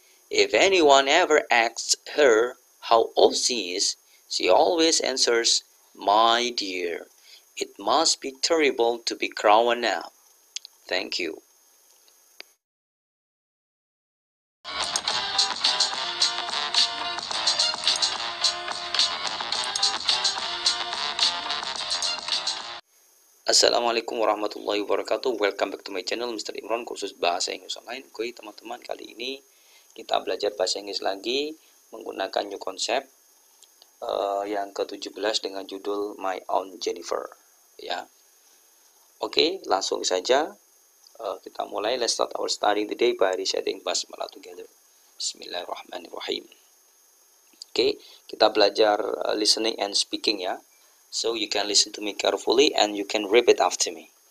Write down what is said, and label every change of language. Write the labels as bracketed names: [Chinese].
[English] If anyone ever asks her how old she is, she always answers, "My dear, it must be terrible to be grown up." Thank you. [Arabic] Assalamualaikum warahmatullahi wabarakatuh. [English] Welcome back to my channel Mr. [Indonesian] Imran, kursus bahasa Inggris online. Oke teman-teman, kali ini kita belajar bahasa Inggris lagi menggunakan [English] new concept [Indonesian] yang ke-17 dengan judul My Aunt Jennifer, ya. Oke, langsung saja kita mulai. [English] Let's start our study today by reciting basmalah together. [Arabic] Bismillahirrahmanirrahim. [Indonesian] Oke, kita belajar [English] listening and speaking, ya. So you can listen to me carefully and you can repeat after me.